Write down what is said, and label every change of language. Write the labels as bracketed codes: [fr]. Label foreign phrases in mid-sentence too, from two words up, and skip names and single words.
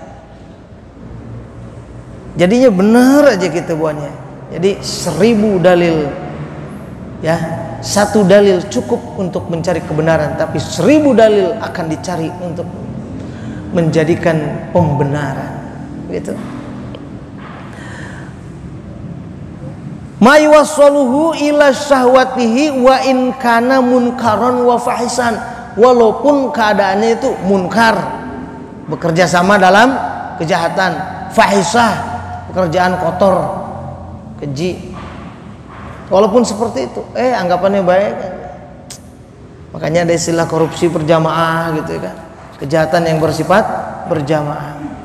[id] Jadinya benar aja gitu buahnya. Jadi 1000 dalil, ya, 1 dalil cukup untuk mencari kebenaran, tapi 1000 dalil akan dicari untuk menjadikan pembenaran, gitu. [ar] ما يوصله إلى شهوته وإن كان منكرا وفاحشا, [id] walaupun keadaannya itu munkar, bekerja sama dalam kejahatan, fahisah, pekerjaan kotor, keji. Walaupun seperti itu, anggapannya baik. Makanya ada istilah korupsi berjamaah gitu kan, kejahatan yang bersifat berjamaah.